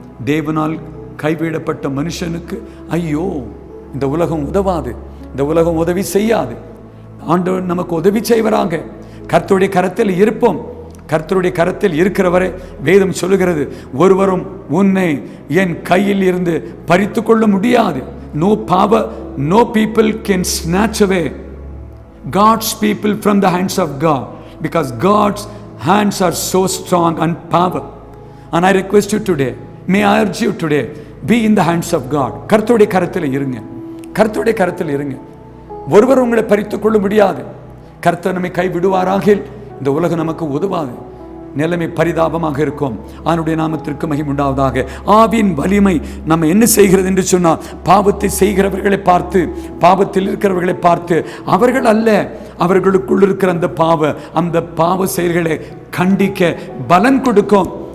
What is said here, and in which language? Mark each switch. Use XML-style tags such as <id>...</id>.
<ta>தேவனால் கைவிடப்பட்ட மனுஷனுக்கு ஐயோ, இந்த உலகம் உதவாது, இந்த உலகம் உதவி செய்யாது. ஆண்டவர் நமக்கு உதவி செய்வராக. கர்த்தருடைய கரத்தில் இருப்போம். கர்த்தருடைய கரத்தில் இருக்கிறவரை வேதம் சொல்லுகிறது, ஒருவரும் உன்னை என் கையில் இருந்து பறித்து கொள்ள முடியாது.</ta> <en>No power, no people can snatch away God's people from the hands of God, because God's hands are so strong and power. And I request you today, may I urge you today, be in the hands of God.</en> <ta>கர்த்தருடைய கரத்தில் இருங்க, கர்த்தருடைய கரத்தில் இருங்க. ஒருவர் உங்களை பறித்து கொள்ள முடியாது. கர்த்தர் நம்மை கைவிடுவாராக இந்த உலகம் நமக்கு உதவாது. நிலைமை பரிதாபமாக இருக்கும். அவனுடைய நாமத்திற்கு மகிமை உண்டாவதாக. ஆவியின் வலிமை நம்ம என்ன செய்கிறது என்று சொன்னால், பாவத்தை செய்கிறவர்களை பார்த்து, பாவத்தில் இருக்கிறவர்களை பார்த்து, அவர்கள் அல்ல, அவர்களுக்குள் இருக்கிற அந்த பாவ செயல்களை கண்டிக்க பலன் கொடுக்கும்.</ta>